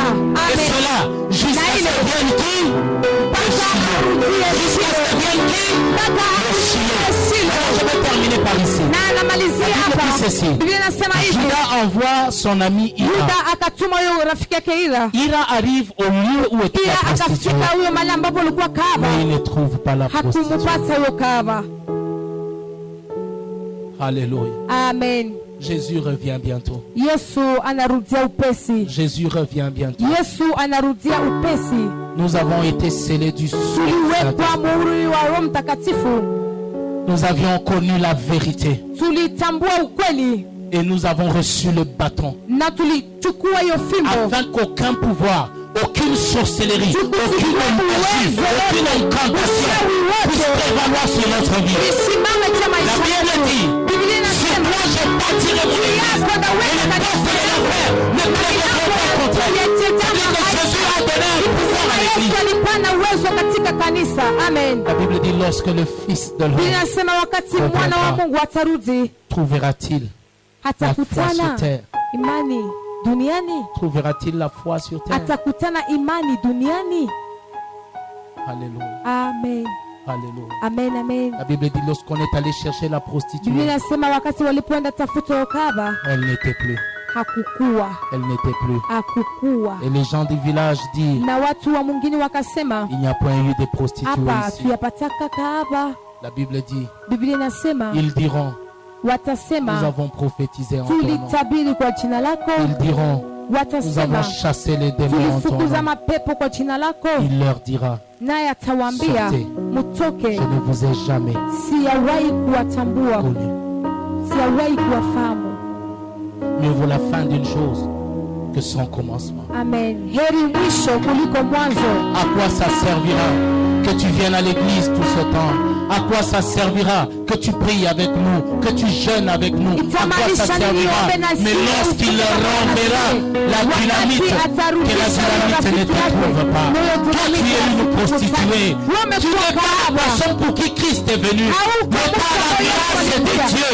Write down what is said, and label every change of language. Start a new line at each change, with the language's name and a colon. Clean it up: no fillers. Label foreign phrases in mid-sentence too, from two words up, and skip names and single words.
French: Et Amen. cela, jusqu'à ce que vienne qui? Jusqu'à ce que vienne qui? Alors je vais terminer par ici.
Swahili: Na namalizia Biblia hapa.
French: dit ceci.
Swahili: Biblia inasema hivi.
French: Judas envoie son ami Ira.
Swahili: Yuda akatuma huyo rafiki yake Ira.
French: Ira arrive au lieu où était Ira la prostituée.
Swahili: akafika huyo mahali ambapo ulikuwa kahaba.
French: Mais il ne trouve pas la prostituée.
Swahili: Hakumupata huyo kahaba.
French: Alléluia. Amen. Jésus revient bientôt.
Swahili: Yesu anarudia upesi.
French: Jésus revient bientôt.
Swahili: Yesu anarudia upesi.
French: Nous avons été scellés du
Swahili: Tuliwekwa
French: Saint-Esprit.
Swahili: muhuri wa Roho Mtakatifu.
French: Nous avions connu la vérité.
Swahili: Tulitambua ukweli
French: Et nous avons reçu le bâton.
Swahili: na tulichukua hiyo fimbo.
French: Afin qu'aucun pouvoir, aucune sorcellerie, aucune magie, aucune incantation puisse prévaloir sur notre vie.
Swahili: Isimame cha
French: La
Swahili: maisha
French: Bible
Swahili: yetu.
French: dit,
Swahili: Biblia
French: sur
Swahili: inasema
French: toi je bâtirai mon église. Et les portes de l'enfer ne prévaudront pas contre elle. C'est-à-dire que Jésus a donné un pouvoir à
Swahili: Yesu
French: l'église.
Swahili: alipana uwezo katika kanisa. Amen.
French: La Bible dit, lorsque le Fils de
Swahili: Biblia
French: l'homme
Swahili: inasema wakati mwana wa Mungu atarudi,
French: trouvera-t-il la foi sur
Swahili: atakutana
French: terre?
Swahili: imani duniani.
French: Trouvera-t-il la foi sur terre?
Swahili: Atakutana imani duniani.
French: Alléluia. Amen. Alléluia. Amen. Amen. La Bible dit, lorsqu'on est allé chercher la
Swahili: Biblia
French: prostituée,
Swahili: inasema wakati walipoenda tafuta ukaba,
French: elle n'était plus.
Swahili: hakukua,
French: Elle n'était plus.
Swahili: hakukua.
French: Et les gens du village disent,
Swahili: Na watu wa mwingine wakasema,
French: il n'y a point eu de prostituées
Swahili: hapa
French: ici.
Swahili: tuyapataka kahaba.
French: La Bible dit,
Swahili: Biblia inasema
French: ils diront, nous
Swahili: watasema,
French: avons prophétisé en ton nom.
Swahili: tulitabiri kwa jina lako.
French: Ils diront, nous
Swahili: Watasema,
French: avons chassé les démons en ton
Swahili: tulifukuza
French: nom.
Swahili: mapepo kwa jina lako.
French: Il leur dira,
Swahili: Naye atawaambia,
French: Sortez.
Swahili: mutoke,
French: je ne vous ai jamais
Swahili: siyawahi kuwatambua,
French: connu.
Swahili: siyawahi kuwafahamu.
French: Mieux vaut la fin d'une chose que son commencement. Amen.
Swahili: Heri mwisho kuliko mwanzo.
French: À quoi ça servira que tu viennes à l'église tout ce temps? À quoi ça servira que tu pries avec nous, que tu jeûnes avec nous? À quoi ça servira? Mais lorsqu'il leur renverra la dynamite, que la dynamite ne te trouve pas. Toi, tu es une prostituée. Tu n'es pas la personne pour qui Christ est venu, mais par la grâce de Dieu.